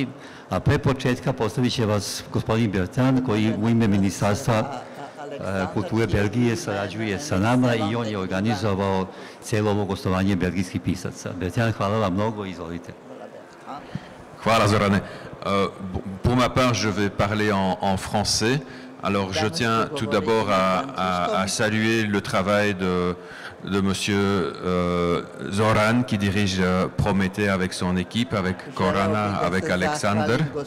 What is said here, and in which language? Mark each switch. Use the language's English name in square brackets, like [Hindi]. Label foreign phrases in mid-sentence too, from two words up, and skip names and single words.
[Bosnian] A pre početka postavit će vas gospodin Bertrand, koji u ime Ministarstva kulture Belgije sarađuje sa nama i on je organizovao cijelo ovo gostovanje belgijskih pisaca. Bertrand, hvala vam mnogo, izvolite. Hvala Zorane. [French] Pour ma part, je vais parler en français. Alors, je tiens tout d'abord à saluer le travail de monsieur Zoran, qui dirige Prométhée avec son équipe, avec Korana, avec Alexander.